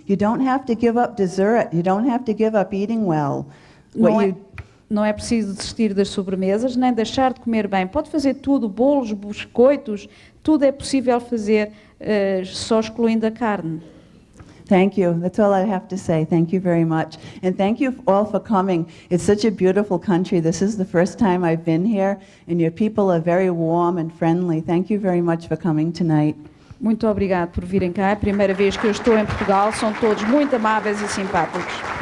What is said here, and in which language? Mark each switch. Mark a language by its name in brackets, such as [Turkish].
[English] You don't have to give up dessert. You don't have to give up eating well. [Portuguese] Não é preciso desistir das sobremesas, nem deixar de comer bem. Pode fazer tudo, bolos, biscoitos, tudo é possível fazer, só excluindo a carne. [English] Thank you. That's all I have to say. Thank you very much. And thank you all for coming. It's such a beautiful country. This is the first time I've been here, and your people are very warm and friendly. Thank you very much for coming tonight. [Portuguese] Muito obrigado por virem cá. É a primeira vez que eu estou em Portugal. São todos muito amáveis e simpáticos.